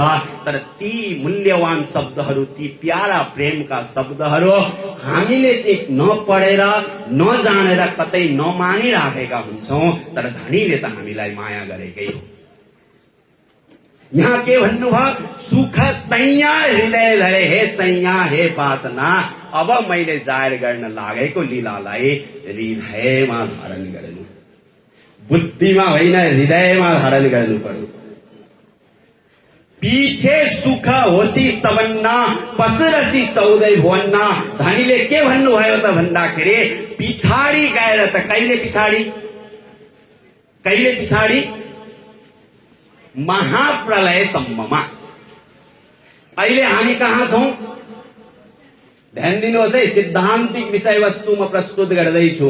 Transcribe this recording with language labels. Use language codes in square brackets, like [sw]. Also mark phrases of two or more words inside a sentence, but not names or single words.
[ne] तर ती मूल्यवान शब्दहरू, ती प्यारा प्रेमका शब्दहरू हामीले चाहिँ नपढेर, नजानेर, कतै नमानिराखेका हुन्छौं। तर धनीले त हामीलाई माया गरेकै हो। यहाँ के भन्नुभयो? [hi] सुख सैया हृदय धरे, हे सैया हे वासना, [ne] अब मैले जाहेर गर्न लागेको लीलालाई हृदयमा धारण गर्नु, बुद्धिमा होइन हृदयमा धारण गर्नु पर्यो। [hi] पीछे सुख होसी सबन्ना, पसरसी 14 भुवन्ना। [ne] धनीले के भन्नुभयो त भन्दाखेरि पिछाडी गएर त कहिले पिछाडी, कहिले पिछाडी? महाप्रलयसम्ममा। अहिले हामी कहाँ छौं? ध्यान दिनुहोस् है, सिद्धान्तिक विषयवस्तु म प्रस्तुत गर्दैछु।